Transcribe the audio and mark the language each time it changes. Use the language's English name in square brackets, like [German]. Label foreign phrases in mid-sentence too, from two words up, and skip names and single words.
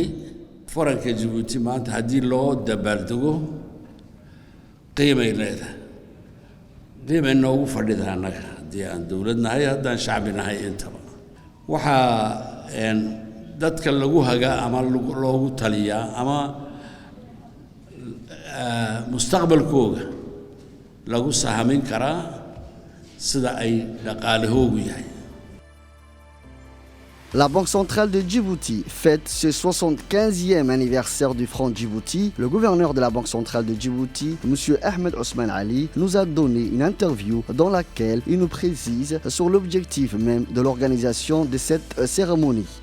[Somali] faranka Djibouti maanta haddii loo dabaaldego qiimay leedahay, qiimay noogu fadhidaa annaga haddii aan dowlad nahay haddaan shacbi nahay intaba. waxaa dadka lagu hagaa ama loogu taliyaa ama mustaqbalkooga lagu sahamin karaa sida ay dhaqaalahoogu yahay. [French] La Banque centrale de Djibouti fête ce 75e anniversaire du franc Djibouti. Le gouverneur de la Banque centrale de Djibouti, M. Ahmed Ousmane Ali, nous a donné une interview dans laquelle il nous précise sur l'objectif même de l'organisation de cette cérémonie.